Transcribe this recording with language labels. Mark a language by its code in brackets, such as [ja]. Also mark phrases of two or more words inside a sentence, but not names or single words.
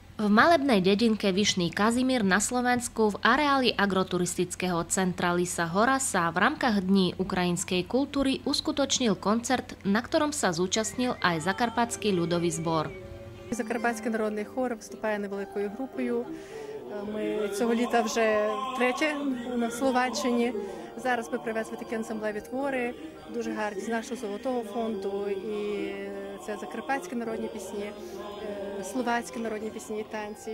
[sk] malebnej dedinke Vyšný Kazimír na Slovensku v areáli agroturistického centra Lisa Hora sa v rámkach Dní ukrajinskej kultúry uskutočnil koncert, na ktorom sa zúčastnil aj Закарпатський ľudový збор. [uk] Закарпатський народний хор виступає невеликою групою. Ми цього літа вже втретє на Словаччині. Зараз ми привезли такі ансамблеві твори, дуже гарні, з нашого Золотого фонду. І це закарпатські народні пісні, словацькі народні пісні і танці.